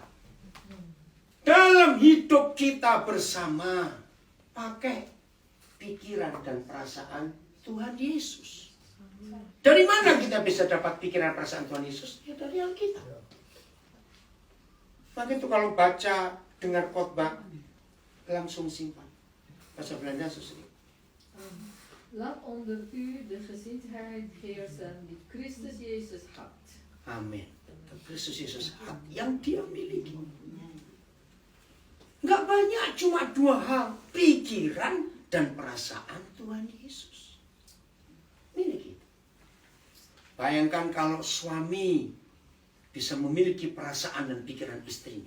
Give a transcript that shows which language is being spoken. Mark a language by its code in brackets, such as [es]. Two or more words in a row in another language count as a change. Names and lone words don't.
[id] Dalam hidup kita bersama pakai pikiran dan perasaan Tuhan Yesus. Dari mana kita bisa dapat pikiran perasaan Tuhan Yesus? Ya dari Alkitab. Maka itu kalau baca, dengar khotbah, langsung simpan. Bahasa Belanda susah. [nl] Laat onder u de gezindheid heersen die Christus Jezus had. [id] Amin. Kristus Yesus yang dia miliki. Nggak banyak, cuma 2 hal. Pikiran dan perasaan Tuhan Yesus. Miliki. Bayangkan kalau suami bisa memiliki perasaan dan pikiran istrinya.